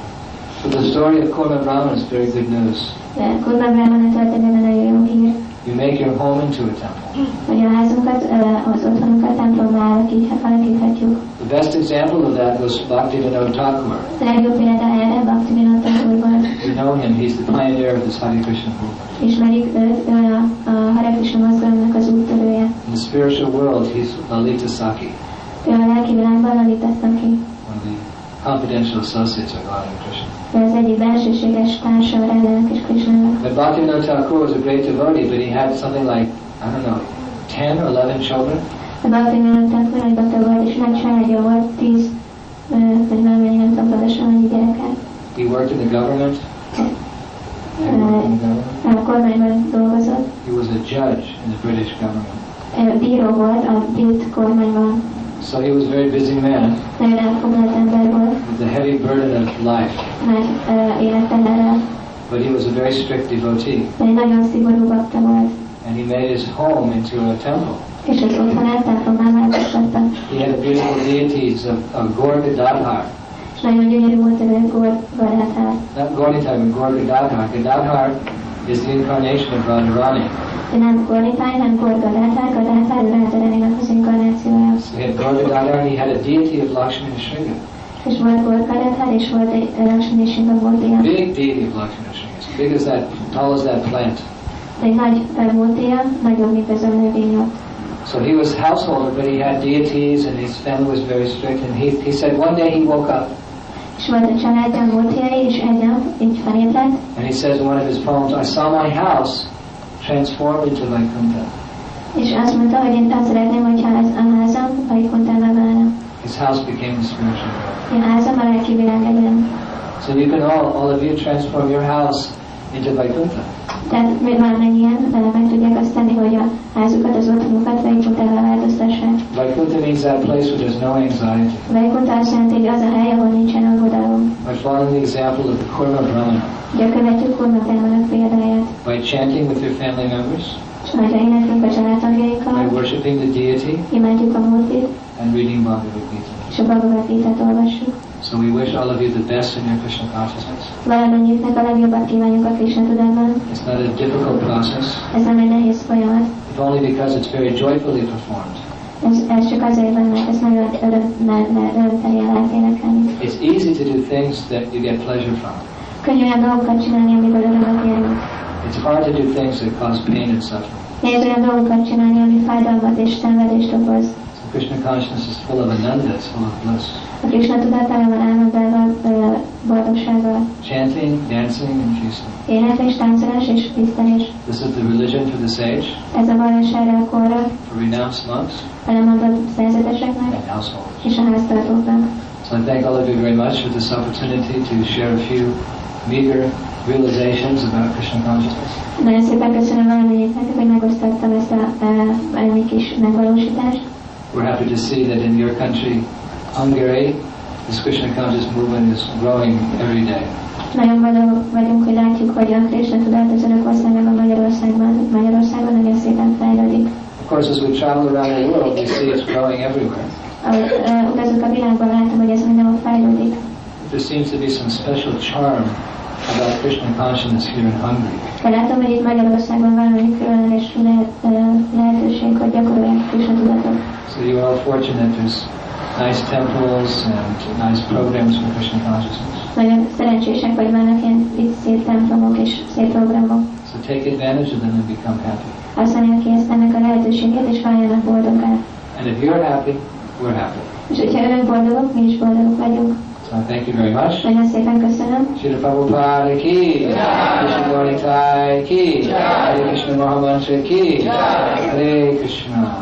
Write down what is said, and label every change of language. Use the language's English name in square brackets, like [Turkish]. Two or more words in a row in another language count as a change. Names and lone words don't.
[English] So the story of Kurma Brahman is very good news. [Hungarian] Kurma Brahman történetben nagyon jó hír. [English] You make your home into a temple. [Hungarian] Hogy a házunkat, az otthonunkat templomra alakíthatjuk. [English] The best example of that was Bhaktivinoda Thakur. [Hungarian] A legjobb példa erre Bhaktivinoda Thakur volt. [English] You know him, he's the pioneer of this Hare Krishna movement. [Hungarian] Ismerik őt, a Hare Krishna mozgalomnak az úttörője. [English] In the spiritual world, he's Lalita Saki. [Hungarian] Ő a lelki világban Lalita Saki. [English] One of the confidential associates of God and Krishna. [Hungarian] Az egyik belsőséges társa Rádának és Krishnának. [English] But Bhaktivinoda Thakur was a great devotee, but he had something like, I don't know, 10 or 11 children. [Hungarian] A Bhaktivinoda Thakur nagy bakta volt, és nagy családja volt, 10, vagy már mennyi, nem tudom pontosan mennyi gyereket. [English] He worked in the government. [Hungarian] A kormányban dolgozott. [English] He was a judge in the British government. [Hungarian] Bíró volt a brit kormányban. [English] So he was a very busy man [Hungarian] Nagyon elfoglalt ember volt. [English] with a heavy burden of life. [Hungarian] Nagy életteherrel. [English] But he was a very strict devotee. [Hungarian] De egy nagyon szigorú bakta volt. [English] And he made his home into a temple. [Hungarian] És az otthonát templomán változtatta. [English] He had beautiful deities of Gorga Dadhar. [Hungarian] És nagyon gyönyörű volt ez a Gorgadhar. [English] Not Gauritai, but Gorga Dadhar. Gadadhar is the incarnation of Radharani. [Hungarian] De nem Gornitáj, hanem Gorgadhar. Gadadhar Radharaninak az inkarnációja. [English] So he had Gorga Dadhar and he had a deity of Lakshmi Nrsimha. [Hungarian] És volt Gorgadhar, és volt egy Lakshmi Nrsimha múltja. [English] Big deity of Lakshmi Nrsimha. As big as that, tall as that plant. [Hungarian] Egy nagy múltja, nagyobb, mint ez a növény ott. [English] So he was householder, but he had deities and his family was very strict. And he said one day he woke up. [Hungarian] És volt a családja, múltjai, és egy nap így felébredt. [English] And he says in one of his poems, I saw my house transformed into Vaikuntha. [Hungarian] És azt mondta, hogy én azt szeretném, hogyha ez a házam Vaikuntába válna. [English] His house became the spiritual world. [Hungarian] A házam a lelki világ legyen. [English] So you can all of you transform your house into Vaikuntha. [Hungarian] Tehát még valamennyien meg tudják azt tenni, hogy a házukat, az otthonukat Vaikuntába változtassák. [English] Vaikuntha means that place where there's no anxiety. [Hungarian] Vaikunta azt jelenti, hogy az a hely, ahol nincsen aggodalom. [English] By following the example of the Kurma Brahmana, [Hungarian] Ugye követjük Kurma Brahmanak példáját. [English] by chanting with your family members, [Hungarian] És majd éneklünk a családtagjaikkal, [English] by worshipping the deity, [Hungarian] imádjuk a múltit, [English] and reading Bhagavad Gita. [Hungarian] és a Bhagavad Gitát olvassuk. [English] So we wish all of you the best in your Krishna consciousness. [Hungarian] Valamennyiüknek a legjobbat kívánjuk a Krishna tudatban. [English] It's not a difficult process, [Hungarian] Ez nem egy nehéz folyamat. [English] if only because it's very joyfully performed. [Hungarian] Ez csak azért van, mert ez nagyon örömteli lehet énekelni. [English] It's easy to do things that you get pleasure from. [Hungarian] Könnyű olyan dolgokat csinálni, amiből örömet érünk. [English] It's hard to do things that cause pain and suffering. [Hungarian] Nehéz olyan dolgokat csinálni, ami fájdalmat és szenvedést okoz. [English] So Krishna consciousness is full of ananda, it's full of bliss. [Hungarian] A Krishna tudatában van álmodával, boldogsággal. [English] Chanting, dancing, and feasting. [Hungarian] Éneklés, táncolás és tisztelés. [English] This is the religion for the sage, [Hungarian] Ez a vallás erre a korra, [English] for renounced monks, [Hungarian] a lemondott szerzeteseknek [English] and householders. [Hungarian] és a háztartóknak. [English] So I thank all of you very much for this opportunity to share a few meager realizations about Krishna consciousness. [Hungarian] Nagyon szépen köszönöm valamennyieknek, hogy megosztottam ezt a valami kis megvalósítást. [English] We're happy to see that in your country, Hungary, this Krishna conscious movement is growing every day. [Hungarian] Nagyon boldogok vagyunk, hogy látjuk, hogy a Krishna tudat az önök országában, Magyarországon nagyon szépen fejlődik. [English] Of course, as we travel around the world, we see it's growing everywhere. [Hungarian] Ahogy utazunk a világban, látom, hogy ez mindenhol fejlődik. [English] There seems to be some special charm about Krishna consciousness here in Hungary. [Hungarian] De látom, hogy itt Magyarországon valami különleges lehetőség, hogy gyakorolják Krishna tudatot. [English] So you are all fortunate. There's nice temples and nice programs for Krishna consciousness. [Hungarian] Nagyon szerencsések, hogy vannak ilyen itt szép templomok és szép programok. [English] So take advantage of them and become happy. [Hungarian] Használják ki ezt ennek a lehetőséget, és váljanak boldoggá. [English] And if you're happy, we're happy. [Hungarian] És hogyha önök boldogok, mi is boldogok vagyunk. [English] So thank you very much. [Hungarian] Nagyon szépen köszönöm. [English] Srila Prabhupada ki, Krishna Gauritai ki, Hare Krishna Mahamantra ki, Hare Krishna.